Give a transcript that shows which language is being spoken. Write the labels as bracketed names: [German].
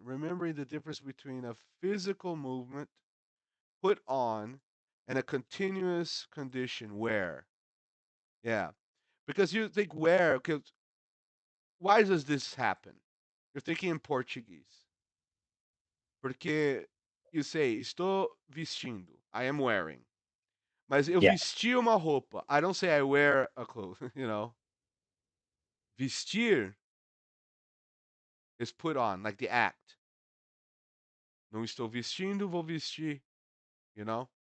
[English] Remembering the difference between a physical movement put on and a continuous condition where. Yeah, because you think where. Because why does this happen? You're thinking in Portuguese. [Portuguese] Porque [English] you say [Portuguese] estou vestindo. [English] I am wearing. [Portuguese] Mas eu [English] Yeah. [Portuguese] vesti uma roupa. [English] I don't say I wear a clothes, Vestir is put on, like the act. [Portuguese] Não estou vestindo, vou vestir, [English] you know?